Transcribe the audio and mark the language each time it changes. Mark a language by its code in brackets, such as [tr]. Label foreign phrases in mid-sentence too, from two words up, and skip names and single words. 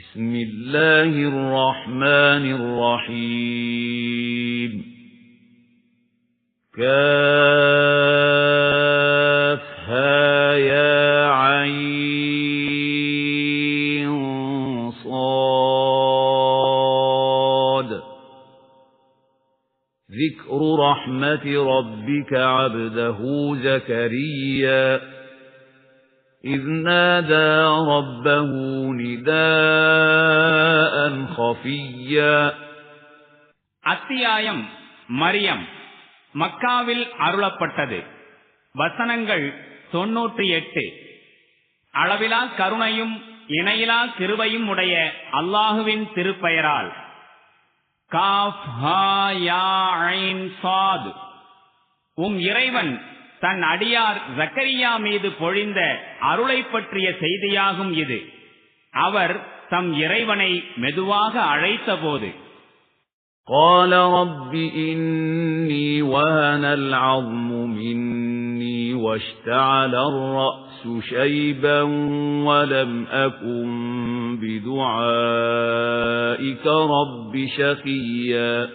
[ar] بسم الله الرحمن الرحيم كافها يا عين صاد ذكر رحمة ربك عبده زكريا إذ نادى ربه نداء خفيا [ta] அத்தியாயம் மரியம் மக்காவில் அருளப்பட்டது. வசனங்கள் 98. அளவிலா கருணையும் இணையிலா கிருபையும் உடைய அல்லாஹுவின் திருப்பெயரால். காஃப் ஹா யா ஐன் ஸாத். இறைவன் தன் அடியார் ஜக்கரியா மீது பொழிந்த அருளை பற்றிய செய்தியாகும் இது. அவர் தம் இறைவனை மெதுவாக அழைத்தபோது [ar] قال رب إني وهن العظم مني واشتعل الرأس شيبا ولم أكن بدعائك رب شقيا